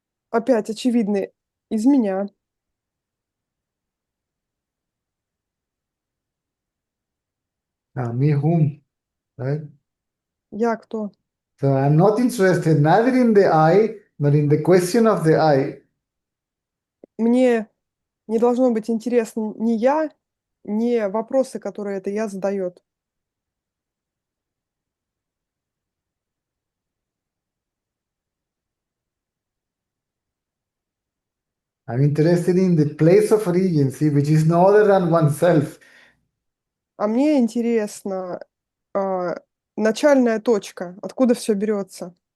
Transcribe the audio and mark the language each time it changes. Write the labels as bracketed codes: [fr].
[ru] Опять очевидно, из меня. [en] Me whom? Right? [ru] Я кто? [en] So I'm not interested neither in the I, nor in the question of the I. [ru] Мне не должно быть интересно ни я, ни вопросы, которые это я задает. [en] I'm interested in the place of agency, which is no other than oneself. [ru] А мне интересно начальная точка, откуда все берется.